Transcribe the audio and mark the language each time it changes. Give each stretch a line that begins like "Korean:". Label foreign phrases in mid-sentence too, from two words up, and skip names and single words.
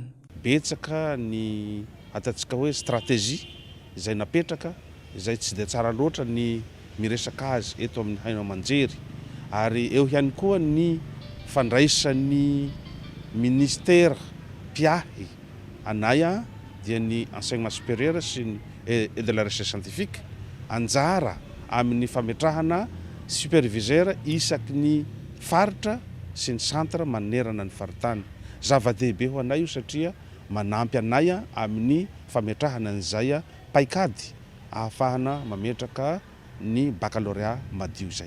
Malagasy: Betsaka ny ataontsika hoe stratégie izay napetraka izay tsy dia tsara loatra ny miresaka azy eto amin'ny haino aman-jery ary eo ihany koa ny fandraisan'ny ministère mpiahy anay dia ny
French: enseignement supérieur
Malagasy: sy ny
French: et de la recherche scientifique
Malagasy: anjara amin'ny fametrahana superviseur isaky ny faritra sy ny centre manerana ny faritany. Zava-dehibe ho anay io satria manampy anay amin'ny fametrahana an'izay paikady ahafahana mametraka ny baccalauréat madio zay.